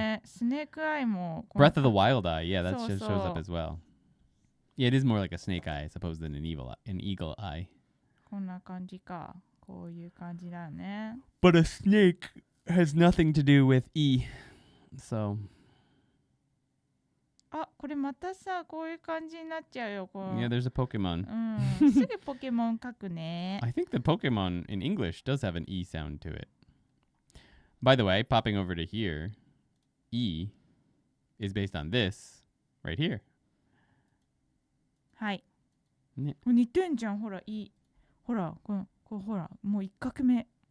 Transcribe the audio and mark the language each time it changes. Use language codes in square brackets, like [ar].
[ja] ね。スネークアイも。 [en] Breath of the Wild eye. Yeah, that So, shows up as well. Yeah, it is more like a snake eye, I suppose, than an eagle eye. [ja] こんな感じか。こういう感じだよね。 [en] But a snake has nothing to do with E. So. [ja] あ、これまたさ、こういう感じになっちゃうよ。こう [en] Yeah, there's a Pokemon. [ja] うん。すぐポケモン書くね。 [en] I think the Pokemon in English does have an E sound to it. By the way, popping over to here, E is based on this right here. [ja] はい。ね。似てんじゃん。ほら、いい。ほら、こうほら、もう一画目。